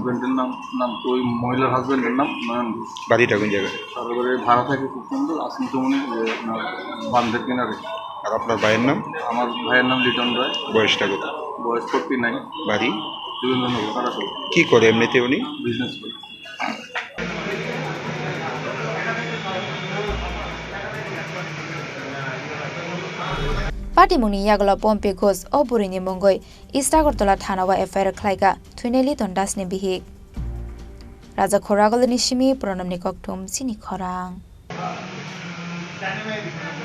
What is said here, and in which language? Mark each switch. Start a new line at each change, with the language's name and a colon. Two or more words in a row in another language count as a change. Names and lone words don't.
Bangla: হাজব্যান্ডের নাম তো ওই মহিলার হাজব্যান্ডের নাম নয়ন ঘোষ বাড়িটা কোন জায়গায় তারপরে ভাড়া থাকে খুব সুন্দর আসমচমনি আপনার বান্ধের কিনারে আর আপনার ভাইয়ের নাম আমার ভাইয়ের নাম লিটন রায় বয়সটা কত বয়স 49 বাড়ি যুগেন্দ্রনগর কারাসল কি করে এমনিতে উনি বিজনেস করে
Kok Borok: Patimuni yagla pompe gos o burini mongoi Istagortola thanawa FIR khlaika thuineli tondas ne bihik Raja khoragol nishimi pranamni koktum sini khorang